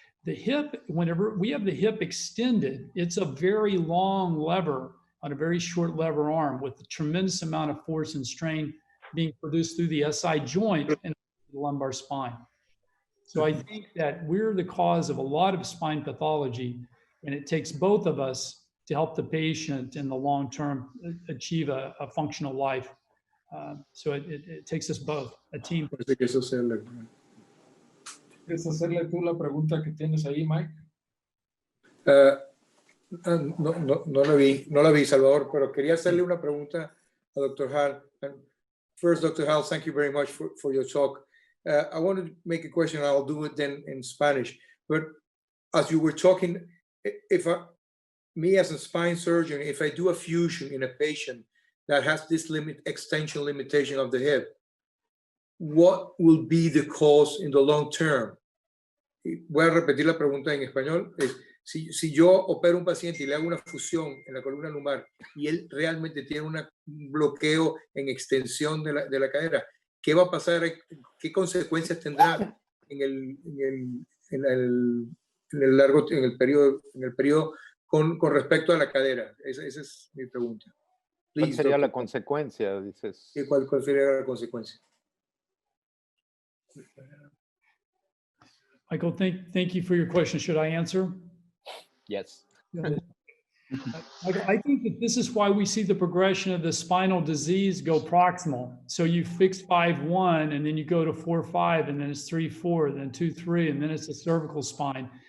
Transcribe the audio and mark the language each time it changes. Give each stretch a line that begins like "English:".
English: The hip, whenever we have the hip extended, it's a very long lever on a very short lever arm with a tremendous amount of force and strain being produced through the SI joint and the lumbar spine. So I think that we're the cause of a lot of spine pathology, and it takes both of us to help the patient in the long term achieve a functional life. So it takes us both, a team.
Spanish: ¿Quieres hacerle tú la pregunta que tienes ahí, Mike? No la vi, Salvador, pero quería hacerle una pregunta a Dr.
English: Hall. First, Dr. Hall, thank you very much for your talk. I want to make a question. I'll do it then in Spanish. But as you were talking, me as a spine surgeon, if I do a fusion in a patient that has this extension limitation of the hip, what will be the cause in the long term?
Spanish: Voy a repetir la pregunta en español. Si yo opero un paciente y le hago una fusión en la columna lumbar y él realmente tiene un bloqueo en extensión de la cadera, ¿qué va a pasar? ¿Qué consecuencias tendrá en el periodo con respecto a la cadera? Esa es mi pregunta. ¿Cuál sería la consecuencia, dices? ¿Cuál sería la consecuencia?
English: Michael, thank you for your question. Should I answer? Yes. I think that this is why we see the progression of the spinal disease go proximal. So you fix 5-1, and then you go to 4-5, and then it's 3-4, then 2-3, and then it's the cervical spine.